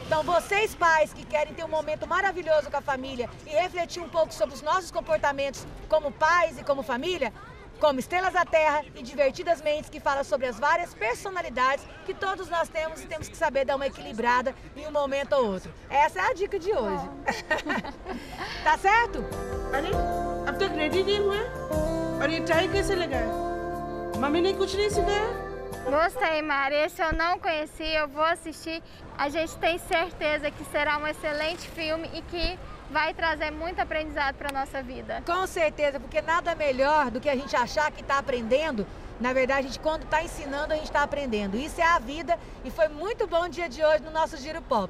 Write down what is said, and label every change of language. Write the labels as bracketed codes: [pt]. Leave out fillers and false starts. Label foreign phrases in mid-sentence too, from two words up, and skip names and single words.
[pt] Então vocês pais que querem ter um momento maravilhoso com a família e refletir um pouco sobre os nossos comportamentos como pais e como família, como Estrelas da Terra e Divertidas Mentes, que fala sobre as várias personalidades que todos nós temos e temos que saber dar uma equilibrada em um momento ou outro. Essa é a dica de hoje. Tá certo? [hi] अरे अब तक रेडी नहीं हुए और ये टाई कैसे लगा? मम्मी ने कुछ नहीं सिखाया? [pt] Gostei, Mari. Esse eu não conheci, eu vou assistir. A gente tem certeza que será um excelente filme e que vai trazer muito aprendizado para nossa vida. Com certeza, porque nada melhor do que a gente achar que está aprendendo. Na verdade, a gente, quando está ensinando, a gente está aprendendo. Isso é a vida e foi muito bom o dia de hoje no nosso Giro Pop.